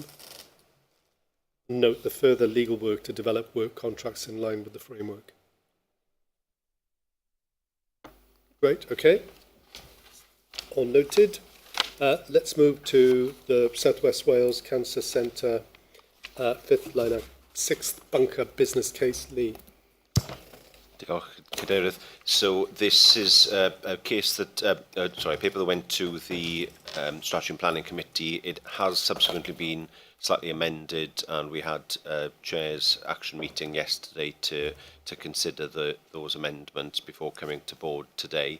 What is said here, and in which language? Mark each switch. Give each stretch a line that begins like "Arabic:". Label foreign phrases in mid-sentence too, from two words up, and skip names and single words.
English: Note the further legal work to develop work contracts in line with the framework. Great, okay. All noted. Let's move to the South West Wales Cancer Centre 5th liner 6th bunker business case. Lee.
Welsh: Diolch, Cadeirydd.
English: So this is a case that, a paper that went to the Strategy and Planning Committee. It has subsequently been slightly amended, and we had Chair's action meeting yesterday to consider those amendments before coming to board today.